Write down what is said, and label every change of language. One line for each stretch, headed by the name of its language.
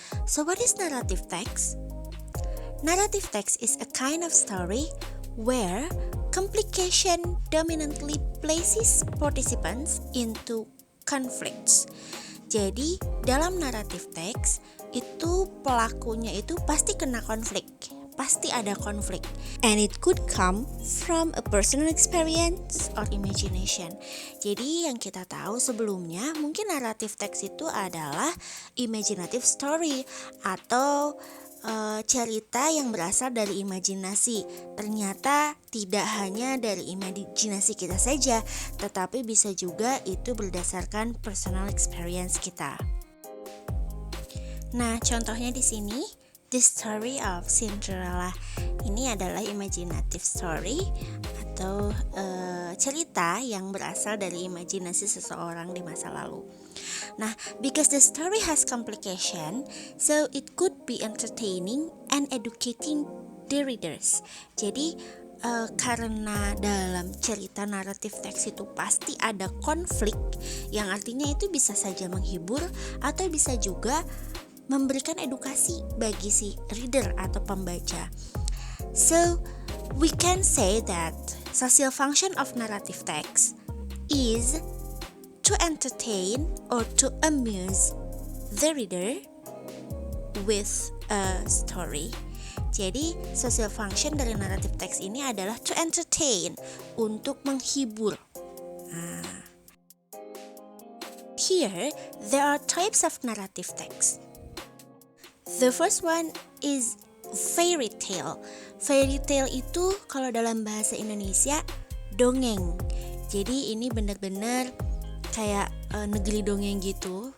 English: So what is narrative text? Narrative text is a kind of story where complication dominantly places participants into conflicts.
Indonesian: Jadi dalam narrative text itu pelakunya itu pasti kena konflik, pasti ada konflik.
English: And it could come from a personal experience or imagination.
Indonesian: Jadi yang kita tahu sebelumnya mungkin narrative text itu adalah imaginative story atau cerita yang berasal dari imajinasi. Ternyata tidak hanya dari imajinasi kita saja, tetapi bisa juga itu berdasarkan personal experience kita. Nah, contohnya di sini, The Story of Cinderella. Ini adalah imaginative story atau cerita yang berasal dari imajinasi seseorang di masa lalu.
English: Nah, because the story has complication, so it could be entertaining and educating the readers.
Indonesian: Jadi, karena dalam cerita naratif teks itu pasti ada konflik, yang artinya itu bisa saja menghibur atau bisa juga memberikan edukasi bagi si reader atau pembaca.
English: So, we can say that social function of narrative text is to entertain or to amuse the reader with a story.
Indonesian: Jadi, social function dari narrative text ini adalah to entertain, untuk menghibur.
English: Here, there are types of narrative text. The first one is fairy tale.
Indonesian: Fairy tale itu kalau dalam bahasa Indonesia dongeng. Jadi ini benar-benar kayak negeri dongeng gitu.